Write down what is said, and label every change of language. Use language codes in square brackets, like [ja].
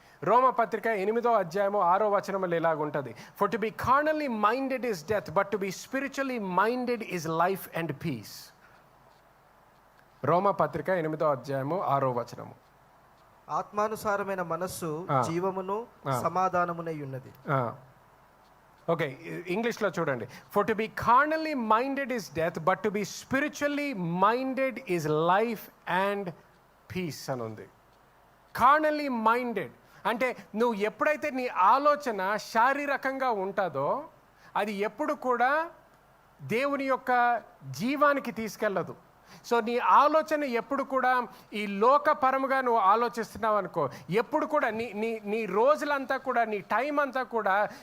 [te] రోమా పత్రిక 8వ అధ్యాయము 6వ వచనములు ఇలాగుంటుంది. [en] For to be carnally minded is death, but to be spiritually minded is life and peace. [te] రోమా పత్రిక 8వ అధ్యాయము 6వ వచనము. ఆత్మానుసారమైన మనస్సు జీవమును సమాధానమునై ఉన్నది. ఓకే, ఇంగ్లీష్లో చూడండి. [en] For to be carnally minded is death, but to be spiritually minded is life and peace [te] అని ఉంది. కార్నల్లీ మైండెడ్ అంటే నువ్వు ఎప్పుడైతే నీ ఆలోచన శారీరకంగా ఉంటుందో అది ఎప్పుడు కూడా దేవుని యొక్క జీవానికి తీసుకెళ్ళదు. సో నీ ఆలోచన ఎప్పుడు కూడా ఈ లోకపరముగా నువ్వు ఆలోచిస్తున్నావు అనుకో, ఎప్పుడు కూడా నీ రోజులంతా కూడా, నీ టైం అంతా కూడా